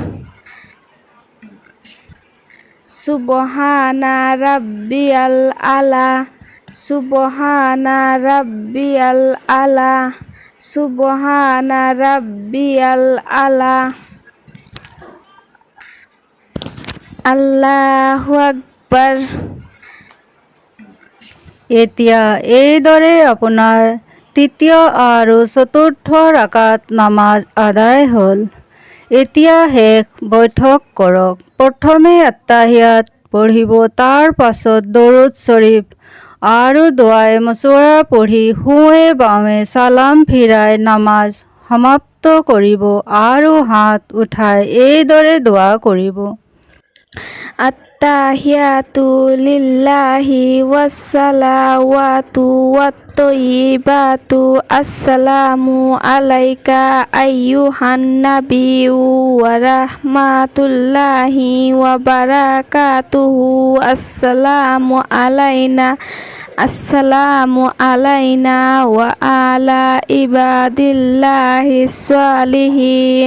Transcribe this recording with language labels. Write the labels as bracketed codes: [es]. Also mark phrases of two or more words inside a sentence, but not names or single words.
[ar] سبحان ربي الأعلى سبحان ربي الأعلى سبحان ربي الأعلى. الله أكبر. [as] এতিয়া এইদৰে আপোনাৰ তৃতীয় আৰু চতুৰ্থ ৰাকাত নামাজ আদায় হ'ল। এতিয়া শেষ বৈঠক কৰক। প্ৰথমে আত্তাহিয়াত পঢ়িব, তাৰ পাছত দৰুদ শৰীফ আৰু দুৱায়ে মছৱৰা পঢ়ি সোঁৱে বাৱে চালাম ফিৰাই নামাজ সমাপ্ত কৰিব আৰু হাত উঠাই এইদৰে দোৱা কৰিব। [ar] التحيات لله والصلوات والطيبات السلام عليك أيها النبي ورحمة الله وبركاته. السلام علينا وعلى عباد الله الصالحين.